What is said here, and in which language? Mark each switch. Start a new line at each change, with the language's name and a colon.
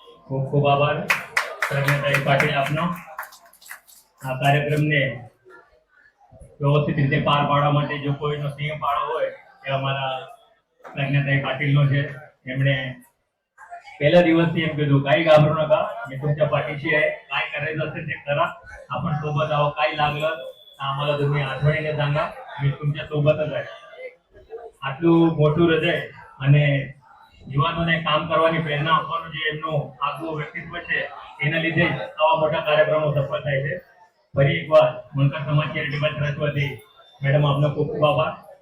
Gujarati: ખૂબ ખૂબ આભાર પ્રજ્ઞાતાઈ પાટીલ આપનો. આ કાર્યક્રમને વ્યવસ્થિત રીતે પાર પાડવા માટે જો કોઈનો સિંહ ફાળો હોય એ અમારા પ્રજ્ઞાતાઈ પાટીલનો છે. એમણે
Marathi: પહેल्या दिवसથી एम कીધું काही घाबरू नका, मी तुमच्या पाठीशी आहे, काय करायचं असेल ते करा, आपण सोबत आहोत, काही लागलं तर आम्हाला तुम्ही आठवणीने सांगा, मी तुमच्या सोबतच आहे.
Gujarati: આટલું મોટું હૃદય અને યુવાનોને કામ કરવાની પ્રેરણા આપવાનું જે એમનું આગવું વ્યક્તિત્વ છે, એના લીધે જ આવા મોટા કાર્યક્રમો સફળ થાય છે. ફરી એકવાર વણકર સમાજ ચેરિટેબલ ટ્રસ્ટ વતી મેડમ આપનો ખૂબ ખૂબ આભાર.